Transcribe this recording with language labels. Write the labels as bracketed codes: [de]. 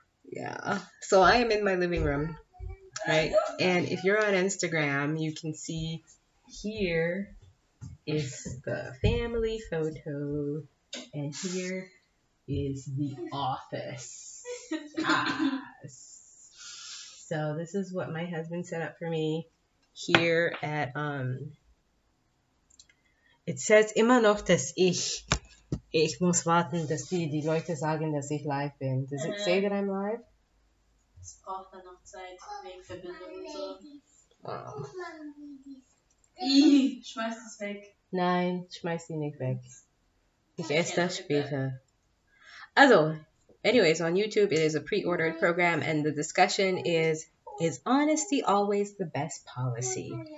[en] Yeah. So I am in my living room, right? And if you're on Instagram, you can see here is the family photo, and here is the office. Yes. So this is what my husband set up for me here at it says [de] immer noch, dass ich muss warten, dass die Leute sagen, dass ich live bin. [en] Does it say that I'm live? [de] Es braucht dann noch Zeit wegen Verbindung und so. [en] Wow. [de] Schmeiß es weg. Nein, schmeiß die nicht weg. Ich esse das später. [en] Also, anyways, on YouTube, it is a pre-ordered program, and the discussion is honesty always the best policy?